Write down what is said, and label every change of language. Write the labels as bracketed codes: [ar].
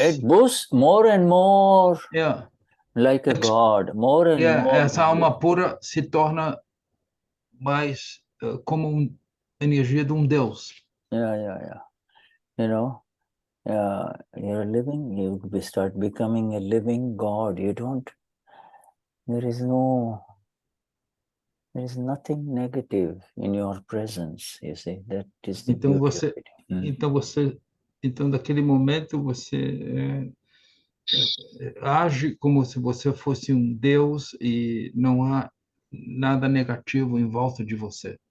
[en] it boosts more and more like a god, more and more. [pt] Essa alma pura se torna mais como energia de deus. [en] You're living, you start becoming a living god. There is no There is nothing negative in your presence, you see. That is the [pt] Então [en] beauty of [pt] você, [en] it. [pt] então naquele momento você age como se você fosse um Deus e não há nada negativo em volta de você.